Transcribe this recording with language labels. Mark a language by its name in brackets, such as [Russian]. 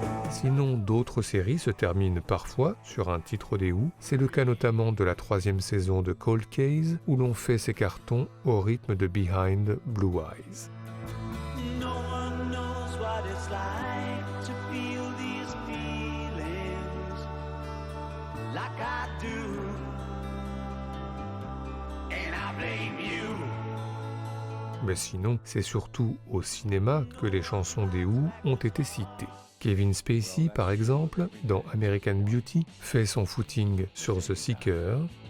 [French] Sinon, d'autres séries se terminent parfois sur un titre des Who. C'est le cas notamment de la 3e saison de Cold Case, où l'on fait ses cartons au rythme de Behind Blue Eyes. [English] No one knows what it's like to feel these feelings like I do, and I blame you. [French] Mais sinon, c'est surtout au cinéma que les chansons des Who ont été citées. Kevin Spacey, par exemple, dans American Beauty, fait son footing sur The Seeker.